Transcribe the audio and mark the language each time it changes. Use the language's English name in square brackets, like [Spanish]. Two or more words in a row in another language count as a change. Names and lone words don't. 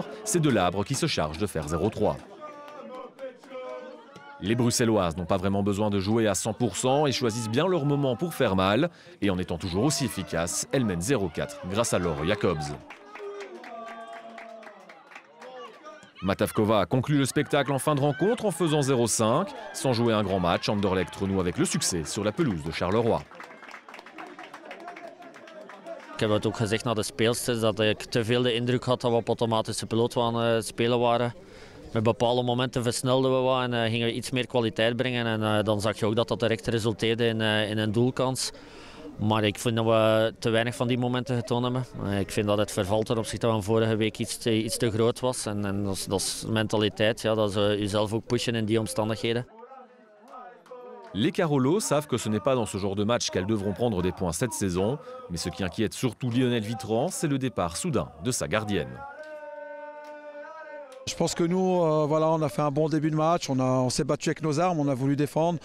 [French] C'est Delabre qui se charge de faire 0-3. Les Bruxelloises n'ont pas vraiment besoin de jouer à 100% et choisissent bien leur moment pour faire mal. Et en étant toujours aussi efficaces, elles mènent 0-4 grâce à Laure Jacobs. Matavkova conclut le spectacle en fin de rencontre en faisant 0-5. Sans jouer un grand match, Anderlecht renoue avec le succès sur la pelouse de Charleroi. [Dutch] Ik heb het ook gezegd naar de speelsters dat ik te veel de indruk had dat we op automatische piloot aan het spelen waren. Met bepaalde momenten versnelden we wat en gingen we iets meer kwaliteit brengen. En dan zag je ook dat dat direct resulteerde in een doelkans. Maar ik vind dat we te weinig van die momenten getoond hebben. Ik vind dat het verval ten opzichte van vorige week iets te groot was. En dat is mentaliteit, ja, dat is jezelf ook pushen in die omstandigheden. [French] Les Carolos savent que ce n'est pas dans ce genre de match qu'elles devront prendre des points cette saison. Mais ce qui inquiète surtout Lionel Vitran, c'est le départ soudain de sa gardienne. Je pense que nous, voilà, on a fait un bon début de match, on s'est battu avec nos armes, on a voulu défendre.